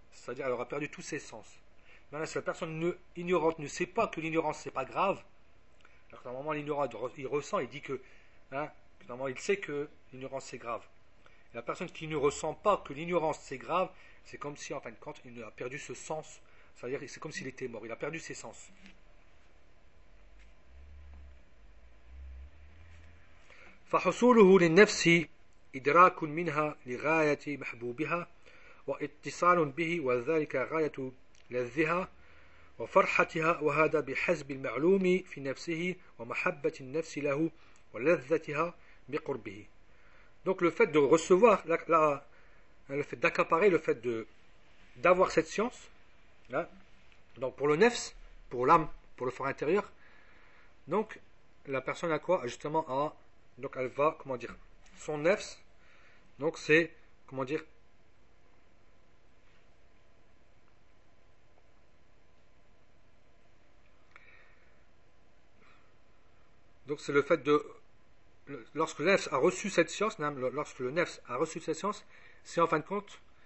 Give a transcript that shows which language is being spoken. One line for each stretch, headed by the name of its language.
French: C'est-à-dire elle aura perdu tous ses sens. Maintenant, si la personne ignorante ne sait pas que l'ignorance c'est pas grave, alors qu'à un moment l'ignorant il ressent, il dit que, hein, que normalement il sait que l'ignorance c'est grave. Et la personne qui ne ressent pas que l'ignorance c'est grave, c'est comme si en fin de compte il a perdu ce sens. C'est-à-dire c'est comme s'il était mort, il a perdu ses sens.
Arabic: فحصوله للنفس إدراك منها لغاية محبوبها واتصال به وذلك غاية لذها وفرحتها وهذا بحسب المعلوم في نفسه ومحبة النفس له ولذتها بقربه.
French: Donc le fait de recevoir le fait d'accaparer, le fait d'avoir cette science, là, donc pour le nefs, pour l'âme, pour le fort intérieur, donc la personne a quoi? Justement à. Donc elle va, comment dire, son nefs, donc c'est, comment dire, donc c'est le fait de, lorsque le nefs a reçu cette science, lorsque le nefs a reçu cette science, c'est en fin de compte,